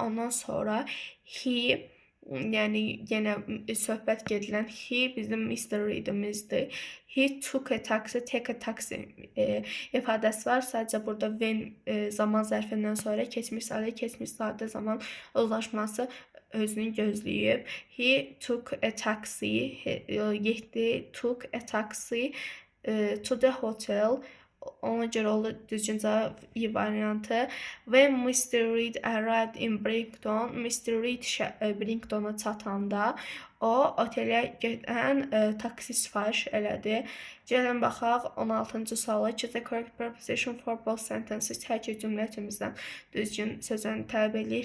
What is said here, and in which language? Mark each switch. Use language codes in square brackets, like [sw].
[az] Ondan sonra he, yəni yenə söhbət gedilən he bizim Mr. Reed'imizdir. [en] He took a taxi, take a taxi [az] ifadəsi var. Sadəcə burada when zaman zərfindən sonra keçmiş sadə zaman uzlaşması özünü gözləyib. [en] He took a taxi, [az] getdi, [en] took a taxi to the hotel. [az] Ona görə olur düzgün cavab i variantı. [en] When Mr. Reed arrived in Brington, Mr. [az] Reed Bringtona çatanda o otelə gedən taksi sifariş elədi. Gəlin baxaq 16-cı suala. [en] Choose the correct preposition for both sentences. [az] Hər iki cümlə içimizdən düzgün sözünü tələb edir.